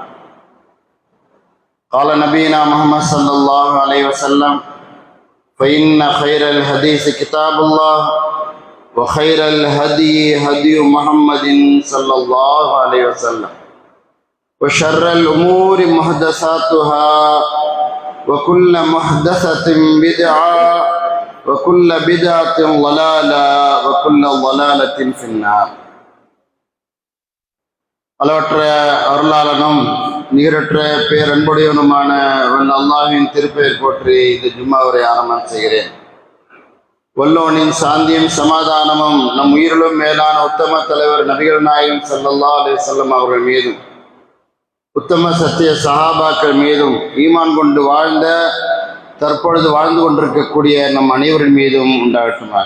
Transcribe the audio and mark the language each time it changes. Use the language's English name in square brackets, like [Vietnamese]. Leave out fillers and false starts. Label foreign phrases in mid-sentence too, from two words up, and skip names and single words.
[Arabic] قال نبينا محمد صلى الله عليه وسلم: فإن خير الحديث كتاب الله، وخير الهدي هدي محمد صلى الله عليه وسلم، وشر الأمور محدثاتها، وكل محدثة بدعة، وكل بدعة ضلالة، وكل ضلالة في النار. [Tamil] அளவற்ற அருளாளனும் நீரற்ற பேரன்புடையவனுமான அல்லாஹ்வின் திருப்பெயர் போற்றி இந்த ஜும்மாவுரை ஆரம்பம் செய்கிறேன். வல்லோனின் சாந்தியும் சமாதானமும் நம் உயிரிலும் மேலான உத்தம தலைவர் நபிகள் நாயகம் [Arabic] صلى الله عليه وسلم [Tamil] அவர்கள் மீதும், உத்தம சத்திய சஹாபாக்கள் மீதும், ஈமான் கொண்டு வாழ்ந்த தற்பொழுது வாழ்ந்து கொண்டிருக்கக்கூடிய நம் அனைவரின் மீதும் உண்டாகட்டுமாக.